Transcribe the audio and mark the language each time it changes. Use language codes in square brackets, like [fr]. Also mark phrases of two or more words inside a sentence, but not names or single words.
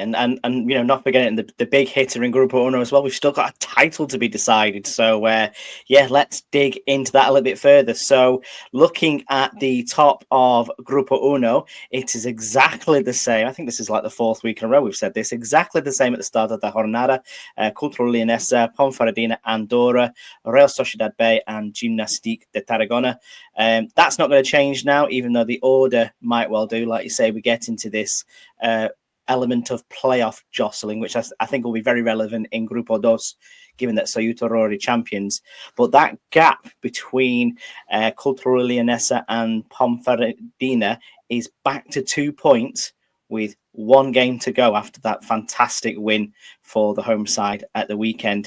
[en] And you know, not forgetting the big hitter in Grupo Uno as well. We've still got a title to be decided. So, yeah, let's dig into that a little bit further. So, looking at the top of Grupo Uno, it is exactly the same. I think this is like the fourth week in a row we've said this. Exactly the same at the start of the jornada. Cultu Leonesa, Ponferradina, Andorra, Real Sociedad B, and Gimnastic de Tarragona. That's not going to change now, even though the order might well do. Like you say, we get into this element of playoff jostling, which I think will be very relevant in Grupo Dos, given that Ceuta are already champions. But that gap between Cultu Leonesa and Ponferradina is back to 2 points with one game to go after that fantastic win for the home side at the weekend.